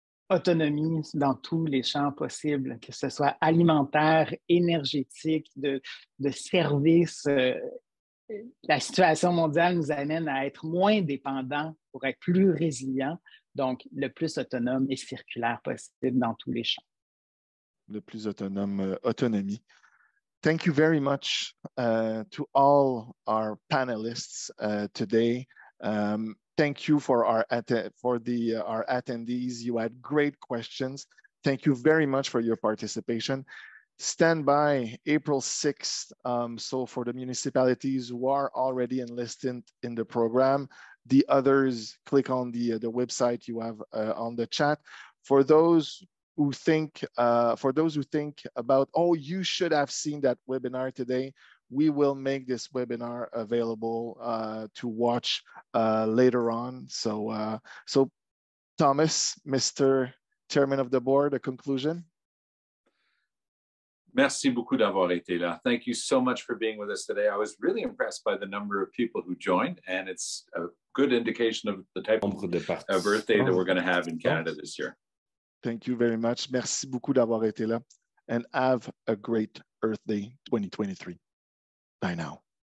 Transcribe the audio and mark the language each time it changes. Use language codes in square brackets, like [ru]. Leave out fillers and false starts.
[fr] Autonomie dans tous les champs possibles, que ce soit alimentaire, énergétique, de services. La situation mondiale nous amène à être moins dépendants pour être plus résilients, donc le plus autonome et circulaire possible dans tous les champs. Le plus autonome, autonomie. [en] Thank you very much to all our panelists today. Thank you for our attendees. You had great questions. Thank you very much for your participation. Stand by April 6th. So for the municipalities who are already enlisted in the program, the others, click on the website you have on the chat. For those who think about, oh, you should have seen that webinar today, we will make this webinar available to watch later on. So Thomas, Mr. Chairman of the Board, a conclusion? [fr] Merci beaucoup d'avoir été là. [en] Thank you so much for being with us today. I was really impressed by the number of people who joined, and it's a good indication of the type of birthday that we're going to have in Canada this year. Thank you very much. [fr] Merci beaucoup d'avoir été là. [en] and have a great Earth Day 2023. Bye now.